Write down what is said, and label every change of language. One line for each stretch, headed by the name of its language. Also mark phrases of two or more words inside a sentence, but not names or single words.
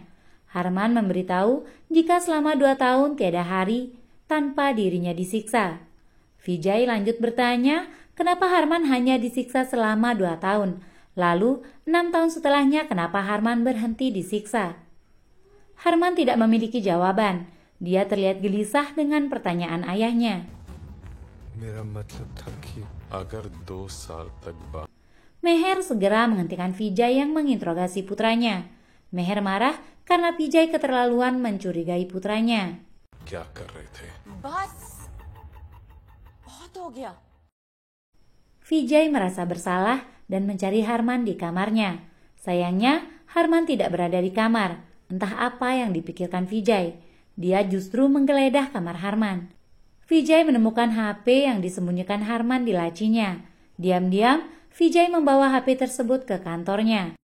Indonesian: Harman memberitahu jika selama 2 tahun tiada hari tanpa dirinya disiksa. Vijay lanjut bertanya kenapa Harman hanya disiksa selama 2 tahun. Lalu 6 tahun setelahnya kenapa Harman berhenti disiksa. Harman tidak memiliki jawaban. Dia terlihat gelisah dengan pertanyaan ayahnya.
Hindi: मेरा मतलब था कि अगर 2 साल तक
Indonesian: Meher segera menghentikan Vijay yang menginterogasi putranya. Meher marah karena Vijay keterlaluan mencurigai putranya.
Hindi: क्या कर रहे थे? बस बहुत हो गया।
Indonesian: Vijay merasa bersalah dan mencari Harman di kamarnya. Sayangnya, Harman tidak berada di kamar. Entah apa yang dipikirkan Vijay. Dia justru menggeledah kamar Harman. Vijay menemukan HP yang disembunyikan Harman di lacinya. Diam-diam, Vijay membawa HP tersebut ke kantornya.